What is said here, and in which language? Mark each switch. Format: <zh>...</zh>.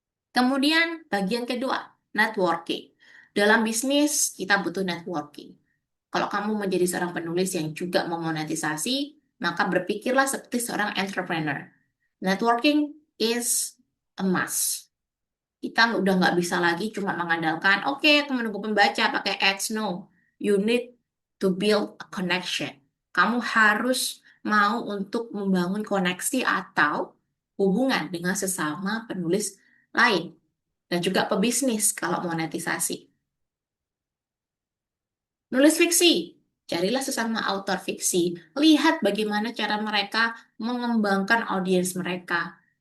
<id>Kemudian bagian kedua, networking. Dalam bisnis kita butuh networking. Kalau kamu menjadi seorang penulis yang juga memonetisasi, maka berpikirlah seperti seorang entrepreneur.</id> <en>Networking is a must.</en> <id>Kita udah nggak bisa lagi cuma mengandalkan, oke, aku menunggu pembaca pakai ads.</id> <en>No, you need to build a connection.</en> <id>Kamu harus mau untuk membangun koneksi atau hubungan dengan sesama penulis lain dan juga pebisnis kalau monetisasi. Nulis fiksi, carilah sesama autor fiksi. Lihat bagaimana cara mereka mengembangkan audiens mereka.</id>